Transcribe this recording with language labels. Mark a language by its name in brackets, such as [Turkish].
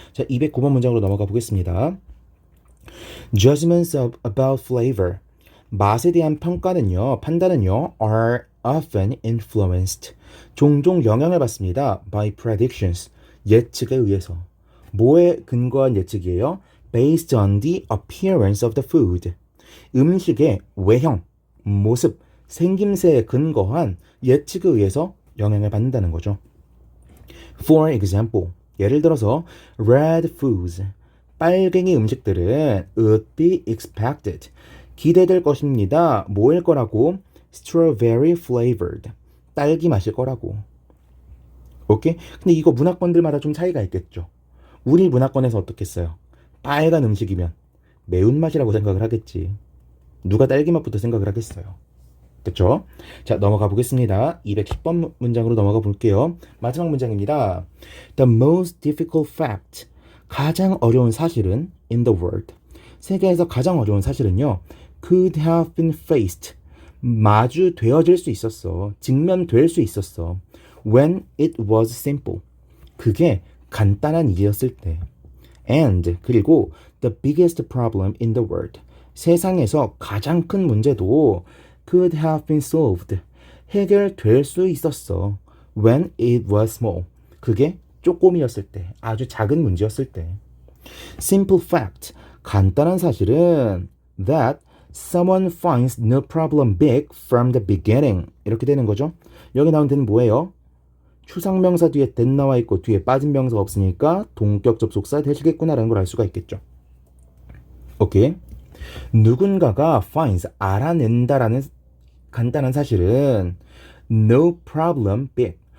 [Korean] 자, 209번 문장으로 넘어가 보겠습니다. [English] Judgments about flavor, [Korean] 맛에 대한 평가는요, 판단은요, [English] are often influenced, [Korean] 종종 영향을 받습니다. [English] by predictions, [Korean] 예측에 의해서. 뭐에 근거한 예측이에요? [English] based on the appearance of the food, [Korean] 음식의 외형, 모습, 생김새에 근거한 예측에 의해서 영향을 받는다는 거죠. For example, 예를 들어서 [English] red foods, [Korean] 빨갱이 음식들은 [English] would be expected, [Korean] 기대될 것입니다. 뭐일 거라고? [English] strawberry flavored, [Korean] 딸기 맛일 거라고. 오케이? 근데 이거 문화권들마다 좀 차이가 있겠죠. 우리 문화권에서 어떻겠어요? 빨간 음식이면 매운맛이라고 생각을 하겠지. 누가 딸기맛부터 생각을 하겠어요. 그쵸? 자, 넘어가 보겠습니다. 210번 문장으로 넘어가 볼게요. 마지막 문장입니다. [English] The most difficult fact. [Korean] 가장 어려운 사실은 [English] in the world. [Korean] 세계에서 가장 어려운 사실은요. [English] could have been faced. [Korean] 마주되어질 수 있었어. 직면될 수 있었어. [English] when it was simple. [Korean] 그게 간단한 일이었을 때. [English] and [Korean] 그리고 [English] the biggest problem in the world. [Korean] 세상에서 가장 큰 문제도 [English] could have been solved. [Korean] 해결될 수 있었어. [English] when it was small. [Korean] 그게 쪼꼬미였을 때, 아주 작은 문제였을 때. [English] simple fact. [Korean] 간단한 사실은 [English] that someone finds no problem big from the beginning. [Korean] 이렇게 되는 거죠. 여기 나온 데는 뭐예요? 추상명사 뒤에 that 나와 있고 뒤에 빠진 명사가 없으니까 동격 접속사 되시겠구나라는 걸 알 수가 있겠죠. 오케이. 누군가가 finds 알아낸다라는 간단한 사실은 [English] no problem big.